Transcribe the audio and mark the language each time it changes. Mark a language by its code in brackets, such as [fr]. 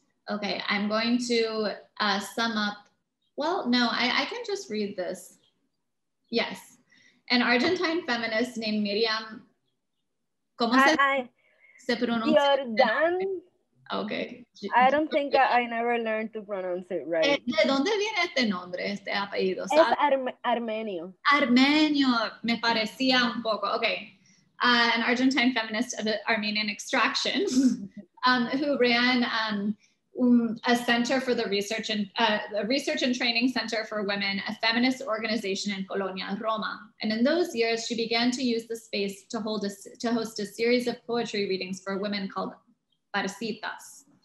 [en] Okay, I'm going to sum up. Well, no, I can just read this. Yes. An Argentine feminist named Miriam, ¿cómo se pronuncia? Jordan. Okay. I don't think I never learned to pronounce it right. [es] ¿De dónde viene este nombre, este apellido? Es armenio. Armenio, me parecía un poco. [en] Okay. An Argentine feminist of Armenian extraction who ran a center for the research and training center for women, a feminist organization in Colonia, Roma. And in those years, she began to use the space to host a series of poetry readings for women called Parcitas.